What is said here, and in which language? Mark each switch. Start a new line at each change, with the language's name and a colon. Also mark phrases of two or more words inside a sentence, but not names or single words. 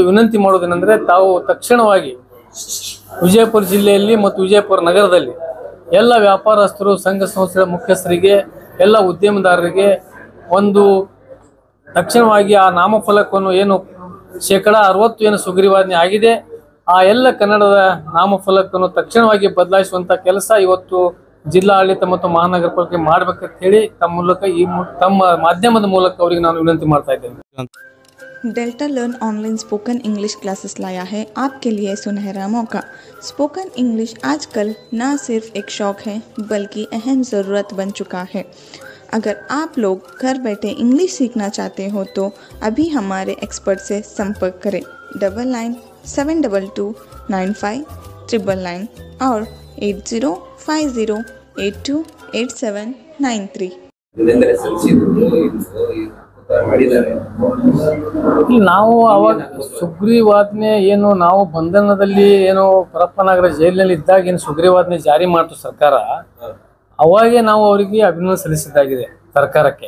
Kannada: ವಿನಂತಿ ಮಾಡೋದೇನೆಂದರೆ ತಾವು ತಕ್ಷಣವಾಗಿ ವಿಜಯಪುರ ಜಿಲ್ಲೆಯಲ್ಲಿ ಮತ್ತು ವಿಜಯಪುರ ನಗರದಲ್ಲಿ ಎಲ್ಲ ವ್ಯಾಪಾರಸ್ಥರು, ಸಂಘ ಸಂಸ್ಥೆಗಳ ಮುಖ್ಯಸ್ಥರಿಗೆ, ಎಲ್ಲ ಉದ್ಯಮದಾರರಿಗೆ ಒಂದು ತಕ್ಷಣವಾಗಿ ಆ ನಾಮಫಲಕವನ್ನು ಏನು 60% ಏನು ಸುಗ್ರೀವಾಜ್ಞೆ ಆಗಿದೆ, ಆ ಎಲ್ಲ ಕನ್ನಡದ ನಾಮಫಲಕವನ್ನು ತಕ್ಷಣವಾಗಿ ಬದಲಾಯಿಸುವಂತ ಕೆಲಸ ಇವತ್ತು ಜಿಲ್ಲಾಡಳಿತ ಮತ್ತು ಮಹಾನಗರ ಪಾಲಿಕೆ ಮಾಡಬೇಕಂತ ಹೇಳಿ ತಮ್ಮ ಮೂಲಕ ತಮ್ಮ ಮಾಧ್ಯಮದ ಮೂಲಕ ಅವರಿಗೆ ನಾನು ವಿನಂತಿ ಮಾಡ್ತಾ ಇದ್ದೇನೆ.
Hindi: डेल्टा लर्न
English: online spoken English classes
Hindi: लाया है आपके लिए सुनहरा मौका।
English: spoken English
Hindi: आजकल न सिर्फ एक शौक है बल्कि अहम ज़रूरत बन चुका है। अगर आप लोग घर बैठे इंग्लिश सीखना चाहते हो तो अभी हमारे एक्सपर्ट से संपर्क करें 9972295999 और 8050828793।
Kannada: ನಾವು ಅವಾಗ ಸುಗ್ರೀವಾಜ್ಞೆ ಏನು ನಾವು ಬಂಧನದಲ್ಲಿ ಏನು ಪರಪ್ಪನಗರ ಜೈಲಿನಲ್ಲಿ ಇದ್ದಾಗ ಏನು ಸುಗ್ರೀವಾಜ್ಞೆ ಜಾರಿ ಮಾಡ್ತು ಸರ್ಕಾರ, ಅವಾಗೇ ನಾವು ಅವರಿಗೆ ಅಭಿನಂದನೆ ಸಲ್ಲಿಸಿದ್ದಾಗಿದೆ ಸರ್ಕಾರಕ್ಕೆ.